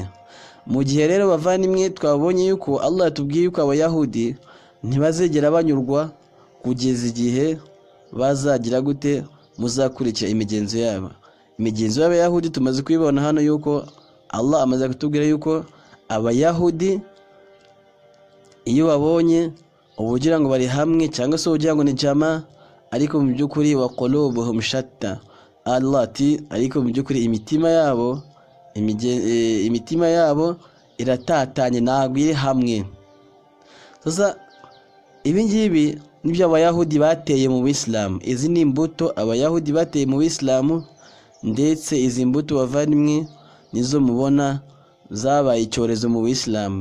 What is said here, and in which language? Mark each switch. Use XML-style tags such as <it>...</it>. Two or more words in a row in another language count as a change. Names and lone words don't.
<rw>Mu gihe rero bavandimwe twabonye yuko Allah yatubwiye yuko abayahudi ntibazegera banyurwa kugeza igihe bazagira gute muzakurikira imigenzo yabo. Imigenzo y'abayahudi tumaze kwibona hano yuko Allah amaze kutubwira yuko abayahudi iyo babonye ubugira ngo bari hamwe cyangwa se ubugira ngo ni jama, ariko mu byukuri</rw> <ar>وقلوبهم شتى.</ar> <rw>Allah ati ariko mu byukuri imitima yabo iratatanye, ntabwo iri hamwe. Sasa ibi ngibi nibyo abayahudi bateye mu Islam. Izi ni imbuto abayahudi bateye mu Islam, ndetse izi mbuto bavandimwe nizo mubona zabaye icyorezo mu Islam.</rw>